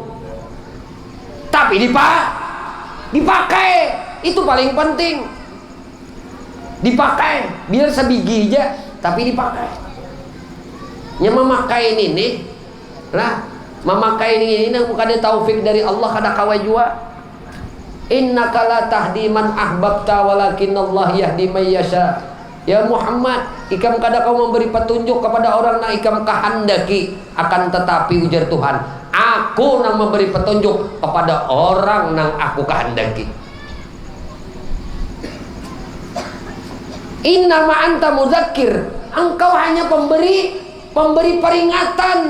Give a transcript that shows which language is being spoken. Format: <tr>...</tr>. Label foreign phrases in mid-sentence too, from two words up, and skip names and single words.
<bjn>Tapi dipakai, itu paling penting. Dipakai, biar sebiji aja, tapi dipakai. Yang memakai ini nih lah, memakai ini bukan taufik dari Allah, kada kawajua.</bjn> <ar>إنك لا تهدي من أحببت ولكن الله يهدي من يشاء.</ar> <bjn>Ya Muhammad, ikam kada kau memberi petunjuk kepada orang yang ikam kehendaki, akan tetapi ujar Tuhan, Aku nang memberi petunjuk kepada orang nang aku kehendaki.</bjn> <ar>إنما أنت مذكر,</ar> <bjn>engkau hanya pemberi peringatan.</bjn>